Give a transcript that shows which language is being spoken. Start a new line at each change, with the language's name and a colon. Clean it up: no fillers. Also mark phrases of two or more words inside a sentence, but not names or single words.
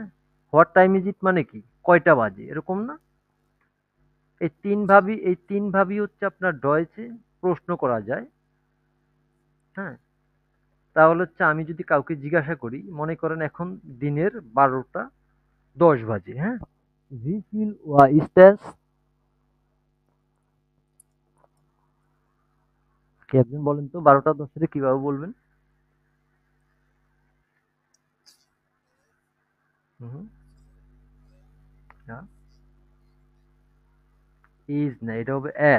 English: What time is it
Bangla: মানে কি কয়টা বাজে এরকম না? এই তিন ভাবই হচ্ছে আপনার ডয়েচে প্রশ্ন করা যায়, হ্যাঁ? তাহলে হচ্ছে আমি যদি কাউকে জিজ্ঞাসা করি, মনে করেন এখন দিনের 12টা 10 বাজে, হ্যাঁ?
German: Wie viel Uhr ist es?
Bangla: কে একজন বলেন তো 12টা 10 কিভাবে বলবেন? হুম, ইজ না, এটা হবে এস।